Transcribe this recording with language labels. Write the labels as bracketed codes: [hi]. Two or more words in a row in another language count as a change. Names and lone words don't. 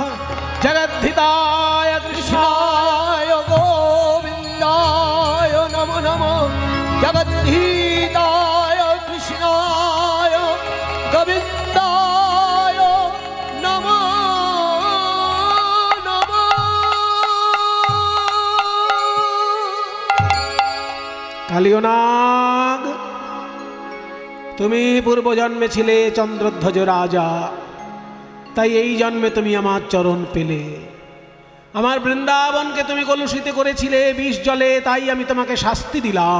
[sa] जगद्धिताय कृष्णाय गोविन्दाय नमो नमः। जगद्धिताय कृष्णाय गोविन्दाय नमो नमः। [bn] কালিয়নাগ, তুমি পূর্বজন্মে ছিলে চন্দ্রধ্বজ রাজা, তাই এই জন্মে তুমি আমার চরণ পেলে। আমার বৃন্দাবনকে তুমি কলুষিত করেছিলে বিষ জলে, তাই আমি তোমাকে শাস্তি দিলাম।